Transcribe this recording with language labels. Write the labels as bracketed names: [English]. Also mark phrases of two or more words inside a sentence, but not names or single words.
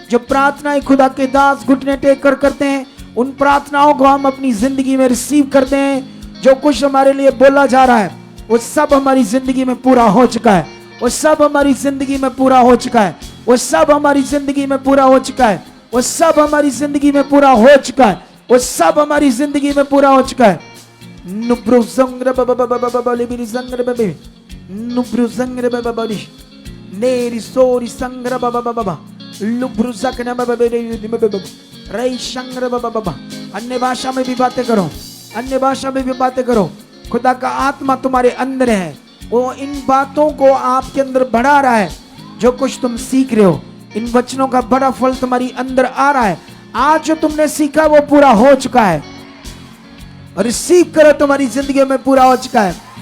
[Hindi] जो प्रार्थनाएं खुदा के दास घुटने टेक कर करते हैं, उन प्रार्थनाओं को हम अपनी जिंदगी में रिसीव करते हैं। जो कुछ हमारे लिए बोला जा रहा है वो सब हमारी जिंदगी में पूरा हो चुका है, वो सब हमारी जिंदगी में पूरा हो चुका है, वो सब हमारी जिंदगी में पूरा हो चुका है, वो सब हमारी जिंदगी में पूरा हो चुका है, वो सब हमारी जिंदगी में पूरा हो चुका है। नुब्रु संग्र बबली संग्र बबे नुब्रु संग्र बबली नेरी सोरी संग्र बबा लुब्रु सकना बबे रई संग्र बबा। अन्य भाषा में भी बातें करो, अन्य भाषा में भी बातें करो। खुदा का आत्मा तुम्हारे अंदर है, वो इन बातों को आपके अंदर बढ़ा रहा है। जो कुछ तुम सीख रहे हो, इन वचनों का बड़ा फल तुम्हारी अंदर आ रहा है। आज जो तुमने सीखा वो पूरा हो चुका है, और रिसीव करो, तुम्हारी जिंदगी में पूरा हो चुका है।